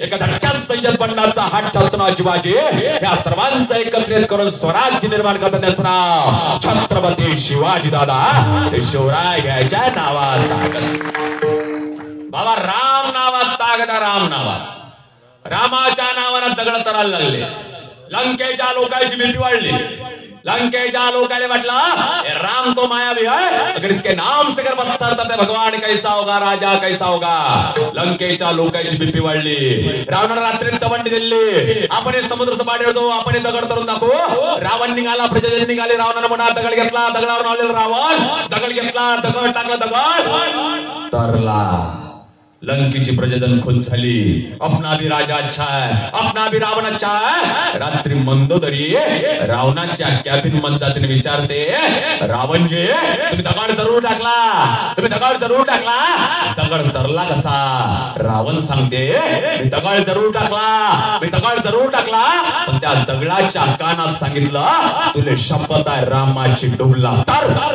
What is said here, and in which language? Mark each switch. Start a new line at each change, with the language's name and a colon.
Marathi: एका धटक्यात सय्यद बंडाचा हात चालतो ना जीवाजी. या सर्वांचं एकत्रित करून स्वराज्य निर्माण करतात त्यांचं नाव छत्रपती शिवाजी. दादा ते शिवराय घ्यायच्या नावात ताकद. बाबा राम नावात ताकद. राम नावात रामाच्या नावानं दगड तरायला लागले. लंकेच्या लोकांची भीती वाढली. लंकेच्या लोकांनी म्हटलं
Hindi: राम तो मायावी है, अगर इसके नाम से कर पत्थर तब भगवान कैसा होगा, राजा कैसा होगा.
Marathi: लंकेच्या लोकांची भीती वाढली. रावणाला रात्री तवंडी दिली. आपण समुद्र सपाटी होतो, आपण दगड तरून दाखवू. रावण निघाला, प्रजाजन निघाले. रावणाने म्हणा दगड घेतला. दगडावर लावलेला रावण दगड घेतला. दगड टाकला. दगड तरला. लंकेची प्रजाजन खुश झाली.
Hindi: अपना भी राजा अच्छा है, अपना भी रावण अच्छा है.
Marathi: रात्री मंदोदरी रावणाच्या कॅबिन मध्ये जाते विचारते, रावणजी तुम्ही दगड जरूर टाकला, तुम्ही दगड जरूर टाकला. दगड तरला कसा? रावण सांगते मी दगड जरूर टाकला, मी दगड जरूर टाकला. पण त्या दगडाच्या कानात सांगितलं तुले शपथ आहे रामाची डुबला तर.